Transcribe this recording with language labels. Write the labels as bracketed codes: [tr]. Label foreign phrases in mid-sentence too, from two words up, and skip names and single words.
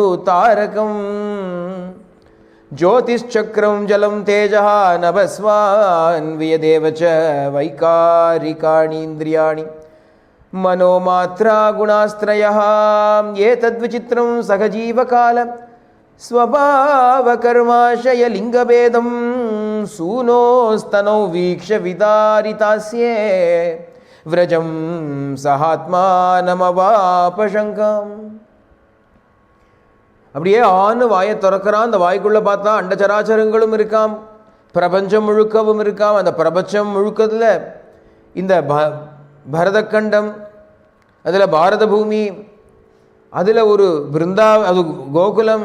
[sa] तारकं ज्योतिश्चक्रं जलं तेजः नभस्वान्वियदेव च वैकारिकाणीन्द्रियाणि मनोमात्रा गुणास्त्रयः एतद्विचित्रं सहजीवकाल स्वभावकर्माशय लिंगभेदं सूनोस्तनौ वीक्ष्य विदारितास्ये व्रजं सहात्मानमवापशङ्कम्. [ta] அப்படியே ஆண் வாயை திறக்கிறான். அந்த வாய்க்குள்ளே பார்த்தா அண்டச்சராச்சரங்களும் இருக்காம், பிரபஞ்சம் முழுக்கவும் இருக்காம். அந்த பிரபஞ்சம் முழுக்கத்தில் இந்த பரதக்கண்டம், அதில் பாரத பூமி, அதில் ஒரு அது கோகுலம்.